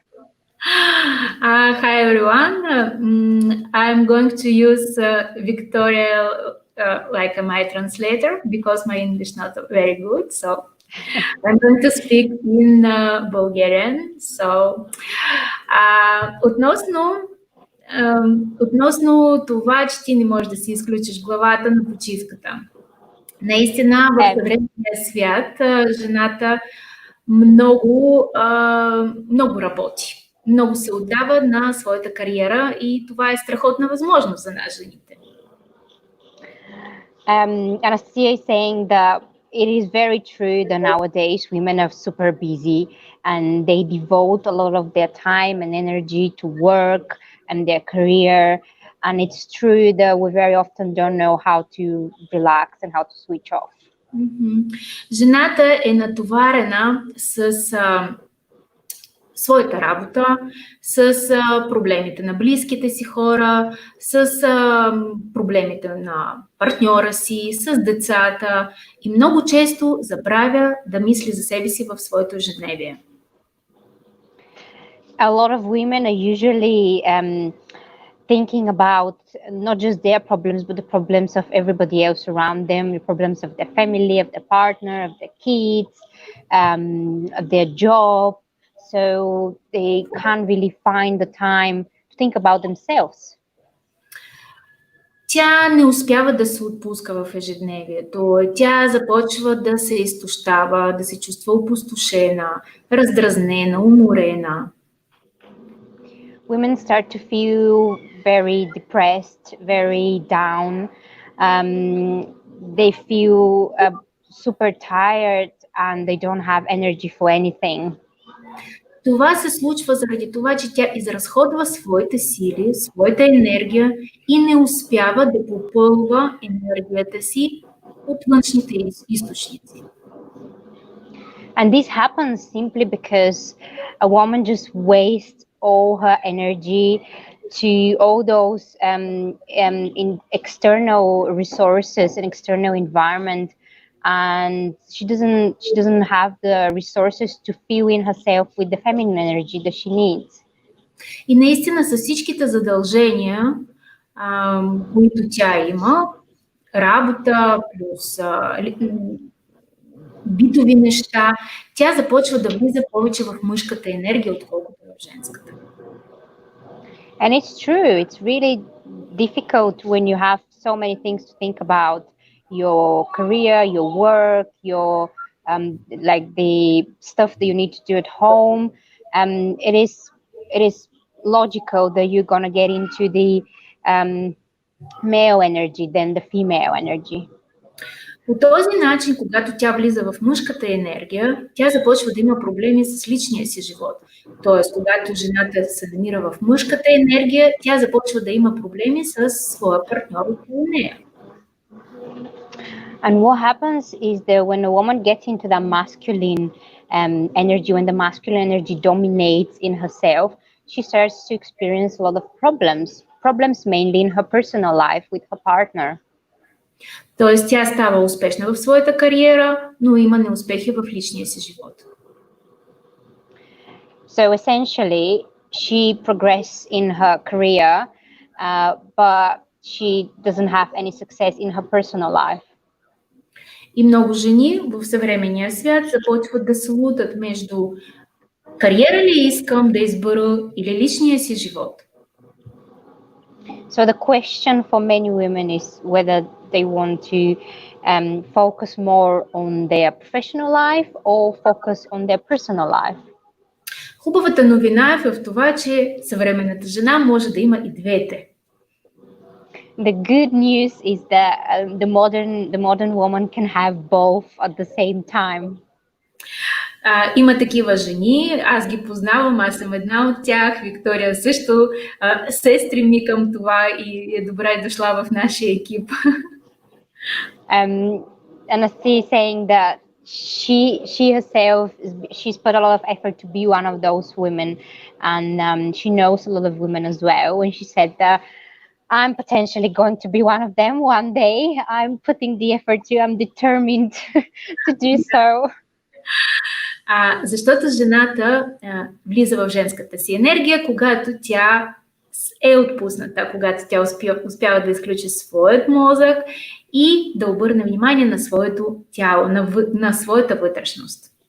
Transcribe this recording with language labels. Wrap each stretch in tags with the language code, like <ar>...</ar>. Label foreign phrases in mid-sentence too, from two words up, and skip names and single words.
<en>Hi everyone. I'm going to use Victoria like my translator because my English not very good. So I'm going to speak in Bulgarian.</en> <bg>So относно това, че ти не можеш да си изключиш главата на почивката. Наистина в съвременния свят жената много работи. Много се отдава на своята кариера и това е страхотна възможност за нас, жените.</bg> <en>Anastasia is saying that it is very true that nowadays women are super busy and they devote a lot of their time and energy to work and their career. And it's true that we very often don't know how to relax and how to switch off.</en> <bg>Жената е натоварена с своята работа, с проблемите на близките си хора, с проблемите на партньора си, с децата и много често забравя да мисли за себе си в своето ежедневие.</bg> <en>A lot of women are usually thinking about not just their problems, but the problems of everybody else around them, the problems of their family, of their partner, of their kids, of their job. So they can't really find the time to think about themselves.</en> <bg>Тя не успява да се отпуска в ежедневието. Тя започва да се изтощава, да се чувства опустошена, раздразнена, уморена.</bg> <en>Women start to feel very depressed, very down. They feel super tired and they don't have energy for anything.</en> <bg>Това се случва заради това, че тя изразходва своите сили, своята енергия и не успява да попълва енергията си от външните източници.</bg> <en>And this happens simply because a woman just wastes all her energy to all those in external resources and external environment, and she doesn't have the resources to fill in herself with the feminine energy that she needs.</en> <bg>И наистина с всичките задължения, които тя има, работа плюс битови неща, тя започва да влиза повече в мъжката енергия, отколкото в женската.</bg> <en>And it's true. It's really difficult when you have so many things to think about. Your career, your work, your like the stuff that you need to do at home. It is logical that you're gonna get into male energy than the female energy.</en> <bg>По този начин, когато тя влиза в мъжката енергия, тя започва да има проблеми с личния си живот. Тоест, когато жената се намира в мъжката енергия, тя започва да има проблеми с своя партньор около нея.</bg> <en>And what happens is that when a woman gets into that masculine energy, when the masculine energy dominates in herself, she starts to experience a lot of problems mainly in her personal life with her partner.</en> <bg>Тоест, тя става успешна в своята кариера, но има неуспехи в личния си живот.</bg> <en>So essentially, she progresses in her career, but she doesn't have any success in her personal life.</en> <bg>И много жени в съвременния свят започват да се лутат между кариера ли искам да избера или личния си живот.</bg> <en>So the question for many women is whether they want to focus more on their professional life or focus on their personal life.</en> <bg>Хубавата новина е в това, че съвременната жена може да има и двете.</bg> <en>The good news is that the modern woman can have both at the same time.</en> <bg>Има такива жени, аз ги познавам, аз съм една от тях. Виктория също се стреми към това и е добре дошла в нашия екип.</bg> <en>Anastia is saying that she herself, she's put a lot of effort to be one of those women, and she knows a lot of women as well. And she said that I'm potentially going to be one of them one day. I'm putting the effort to, I'm determined to do so.</en> <bg>Защото жената влиза в женската си енергия, когато тя е отпусната, когато тя успява да изключи своят мозък и да обърне внимание на своето тяло, на своята вътрешност.</bg>